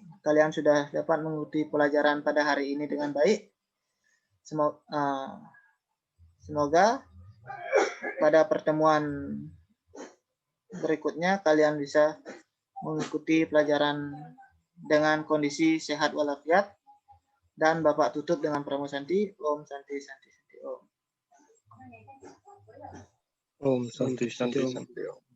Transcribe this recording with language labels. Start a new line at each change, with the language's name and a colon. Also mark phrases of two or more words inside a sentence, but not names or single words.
Indonesian: Kalian sudah dapat mengikuti pelajaran pada hari ini dengan baik. Semoga pada pertemuan berikutnya kalian bisa mengikuti pelajaran dengan kondisi sehat walafiat. Dan Bapak tutup dengan Pramu Santi.
Sanskrit: Om Santi Santi Santi Om. Om Santi Santi Santi.